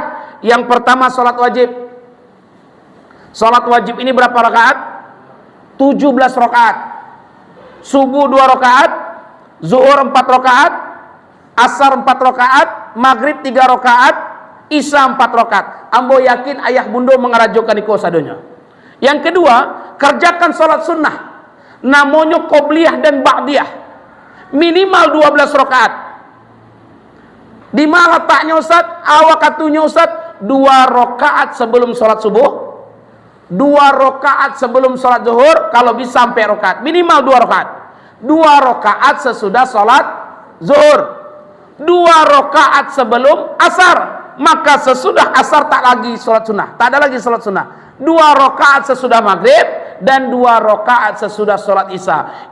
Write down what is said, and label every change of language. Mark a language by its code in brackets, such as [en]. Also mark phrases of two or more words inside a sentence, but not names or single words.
[id] Yang pertama sholat wajib. Sholat wajib ini berapa rakaat? 17 rakaat. Subuh 2 rakaat, zuhur 4 rakaat, asar 4 rakaat, maghrib 3 rakaat, isya 4 rakaat. [min] Ambo yakin ayah bunda mengarajokan iko sadonya. [id] Yang kedua, kerjakan sholat sunnah, namanya qobliyah dan ba'diyah, minimal 12 rakaat. Di mana letaknya Ustaz? Awak katunya Ustaz, 2 rakaat sebelum sholat subuh, 2 rakaat sebelum sholat zuhur, kalau bisa sampai rakaat, minimal 2 rakaat, 2 rakaat sesudah sholat zuhur, 2 rakaat sebelum asar, maka sesudah asar tak lagi sholat sunnah, tak ada lagi sholat sunnah, 2 rakaat sesudah maghrib, dan 2 rakaat sesudah sholat isya.